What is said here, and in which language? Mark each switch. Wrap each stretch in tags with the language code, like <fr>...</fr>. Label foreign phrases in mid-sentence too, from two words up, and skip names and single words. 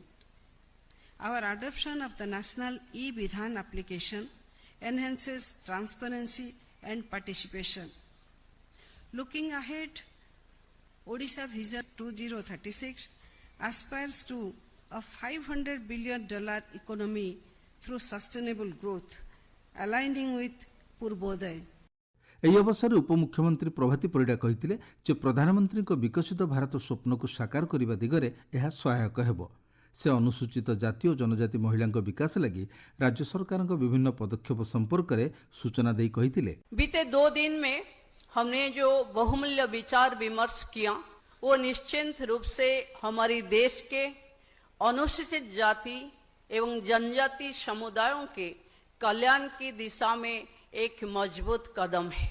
<en>Our adoption of the National E-Vidhan application enhances transparency and participation. Looking ahead, Odisha Vision 2036 aspires to a $500 billion economy through sustainable growth, aligning with Purboday.</en> <or>ଏହି ଅବସରରେ ଉପମୁଖ୍ୟମନ୍ତ୍ରୀ ପ୍ରଭାତୀ ପରିଡ଼ା କହିଥିଲେ ଯେ ପ୍ରଧାନମନ୍ତ୍ରୀଙ୍କ ବିକଶିତ ଭାରତ ସ୍ୱପ୍ନକୁ ସାକାର କରିବା ଦିଗରେ ଏହା ସହାୟକ ହେବ। ସେ ଅନୁସୂଚିତ ଜାତି ଓ ଜନଜାତି ମହିଳାଙ୍କ ବିକାଶ ଲାଗି ରାଜ୍ୟ ସରକାରଙ୍କ ବିଭିନ୍ନ ପଦକ୍ଷେପ ସମ୍ପର୍କରେ ସୂଚନା ଦେଇ କହିଥିଲେ,</or> <hi>बीते 2 दिन में हमने जो बहुमूल्य विचार विमर्श किया वो निश्चित रूप से हमारी देश के अनुसूचित जाति एवं जनजाति समुदायों के कल्याण की दिशा में एक मजबूत कदम है।</hi>